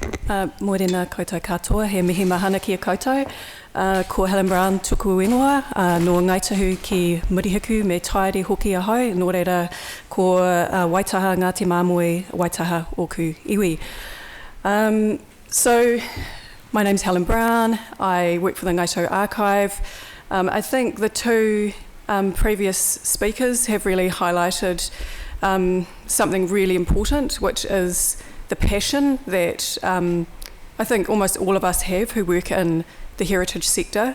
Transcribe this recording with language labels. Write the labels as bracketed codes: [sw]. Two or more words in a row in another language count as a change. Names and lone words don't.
[mi] Morena koutou katoa, he mihi mahana ki a koutou. Ko Helen Brown tuku ingoa, no Ngāi Tahu ki Murihiku me tairi hoki a hau, nō reira ko waitaha Ngāti Māmoe, waitaha oku iwi. [en] So, my name's Helen Brown, I work for the Ngāi Tahu Archive. I think the two previous speakers have really highlighted something really important, which is the passion that I think almost all of us have who work in the heritage sector.